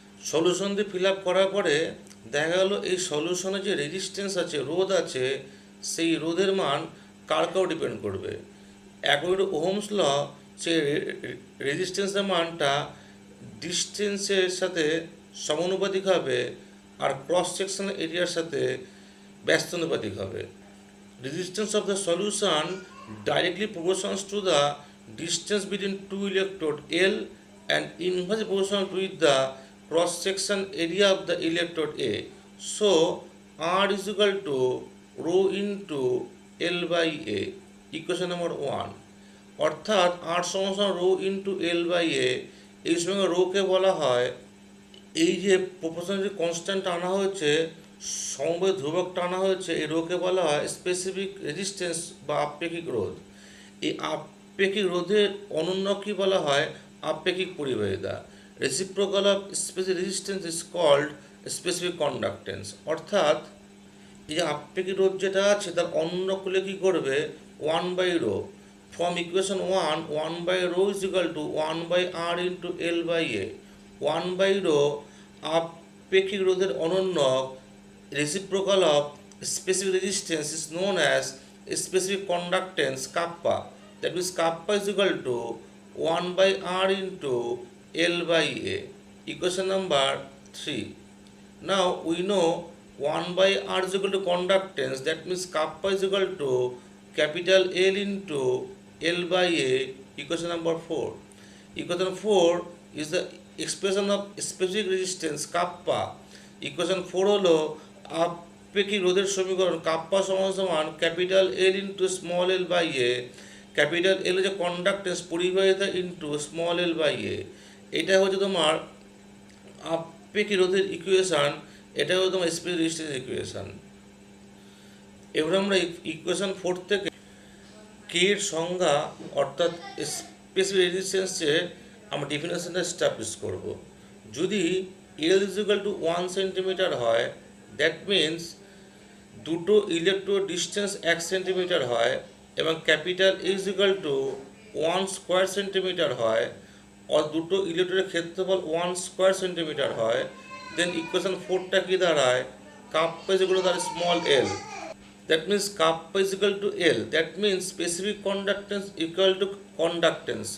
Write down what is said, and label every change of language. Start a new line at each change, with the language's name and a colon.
Bangla: Solution দিয়ে fill up করার পরে দেখা গেলো এই সলিউশনে যে রেজিস্ট্যান্স আছে, রোধ আছে, সেই রোধের মান কার কার ডিপেন্ড করবে।
English: according to Ohm's law,
Bangla: সেই রেজিস্ট্যান্সের মানটা ডিস্টেন্সের সাথে সমানুপাতিক হবে, আর ক্রস সেকশনাল এরিয়ার সাথে ব্যস্তানুপাতিক হবে।
English: Resistance of the solution directly proportions to the distance between two electrode L and inversely proportional with the cross section area of the electrode A. So R is equal to rho into L by A, equation number 1.
Bangla: অর্থাৎ R সমান
English: Rho into L by A.
Bangla: এই সঙ্গে রোকে বলা হয়, এই যে proportional constant আনা হয়েছে, সমবায় ধ্রুবকটা আনা হয়েছে, এই রোকে বলা হয় স্পেসিফিক রেজিস্ট্যান্স বা আপেক্ষিক রোধ। এই আপেক্ষিক রোধের অনন্য কী বলা হয়, আপেক্ষিক পরিবাহিতা।
English: Reciprocal of specific resistance is called specific conductance.
Bangla: অর্থাৎ এই যে আপেক্ষিক রোধ যেটা আছে তার অনন্য করলে কী করবে, 1/ρ।
English: From equation 1/ρ is equal to 1/r into L by A. 1/ρ
Bangla: আপেক্ষিক রোধের অনন্যক,
English: reciprocal of specific resistance is known as specific conductance kappa. That means kappa is equal to 1/r into L by A. Equation number 3. Now we know 1/r is equal to conductance. That means kappa is equal to capital L into L by A. Equation number 4. Equation 4 is the expression of specific resistance kappa.
Bangla: Equation 4 হলো আপেক্ষিক রোধের সমীকরণ, kappa সমান সমান
English: Capital L into small L by A.
Bangla: Capital এল হচ্ছে conductance, পরিবাহিতা, into small L by এ। এটা হচ্ছে তোমার আপেক্ষিক রোধের ইকুয়েশান, এটা হচ্ছে তোমার স্পেসিফিক রেজিস্ট্যান্স ইকুয়েশান। এবার আমরা ইকুয়েশান 4 থেকে কে এর সংজ্ঞা অর্থাৎ স্পেসিফিক রেজিস্ট্যান্সের আমরা ডেফিনেশনটা এস্টাবলিশ করব। যদি
English: L is equal to 1 centimetre
Bangla: হয়,
English: that means
Bangla: দুটো ইলেকট্রোড ডিস্টেন্স 1 সেন্টিমিটার হয়, এবং
English: capital is equal to 1 square centimetre
Bangla: হয়, আর দুটো ইলেকট্রোডের ক্ষেত্রফল 1 স্কোয়ার সেন্টিমিটার হয়, দেন ইকুয়েশন 4টা কী দাঁড়ায়,
English: kappa is equal to
Bangla: তার small L.
English: That means kappa is equal to L. That means specific conductance equal to conductance.